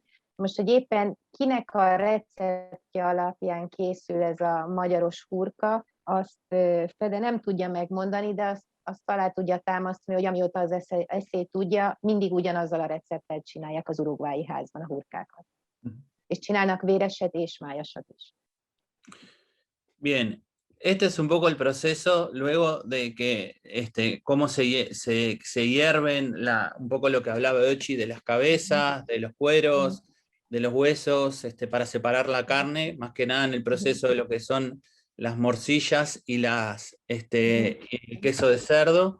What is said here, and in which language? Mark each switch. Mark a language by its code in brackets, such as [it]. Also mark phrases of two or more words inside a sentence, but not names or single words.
[hu] Most, hogy éppen kinek a receptje alapján készül ez a magyaros hurka, azt Fede nem tudja megmondani, de azt alá tudja támasztani, hogy amióta az eszély tudja, mindig ugyanazzal a recepttel csinálják az uruguayi házban a hurkákat. És csinálnak véreset és májasat is. [es] Bien, este es un poco el proceso luego de que, cómo se hierven, un poco lo que hablaba Dochi de las cabezas, de los cueros, de los huesos, para separar la carne, más que nada en el proceso de lo que son las morcillas y el queso de cerdo.